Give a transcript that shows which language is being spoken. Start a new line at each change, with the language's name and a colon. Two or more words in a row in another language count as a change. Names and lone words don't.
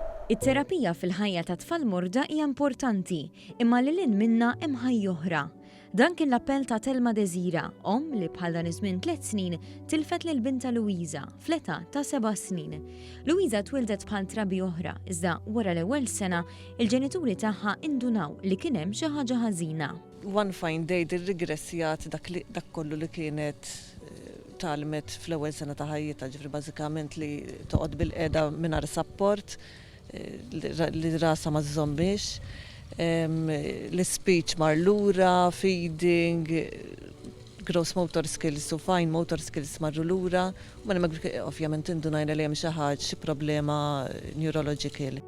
Maltese: It-terapija fil-ħajja ta' tfal morda hija importanti, imma lil hinn minnha hemm ħajja oħra. Dan kien l-appell ta' Telma Desira, li bħal dan iż-żmien 3 snin tilfet lil binta Luisa fl-età ta' 7 snin. Luisa twildet bħal trabi oħra, iżda wara l-ewwel sena il-ġenituri tagħha indunaw li kien hemm xi ħaġa ħażina.
English: One fine day
Maltese: dirrigressjat dak kollu li kienet talmet fl-ewwel sena ta' ħajjitha, ġifri bażikament li toqgħod bil-qiegħda mingħajr support, li rasa ma żommix, l-speech marlura, feeding,
English: gross motor skills
Maltese: u
English: fine motor skills
Maltese: marru lura, u ma ovvjament indunajna li hemm xi problema neurological.